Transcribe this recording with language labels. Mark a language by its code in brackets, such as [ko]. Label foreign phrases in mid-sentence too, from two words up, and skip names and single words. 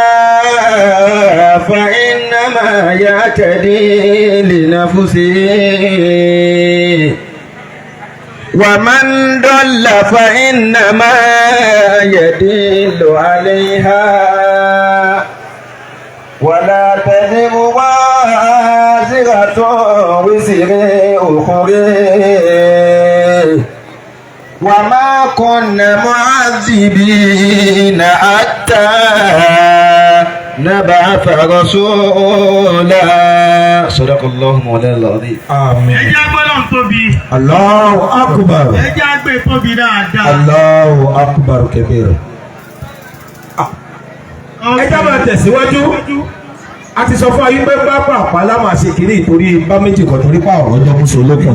[ar] فإنما يعتدي لنفسه ومن ضل فإنما يدل عليها ولا تزر وازرة وزر أخرى وما كنا معذبين حتى نبعث رسولا صدق الله مولانا العظيم آمين. [yo] ẹ jẹ́ gbọ́dọ̀ tóbi. [ar] الله أكبر. [yo] ẹ jẹ́ àgbẹ̀ tóbi dáadáa. [ar] الله أكبر كبير. [yo] ẹ já máa tẹ̀síwájú a ti sọ fún ayé pé pápá àpálá máa ṣe kiri ìtorí bá méjì kan torí pa ọ̀rọ̀ ọjọ́ mùsùn olókùn.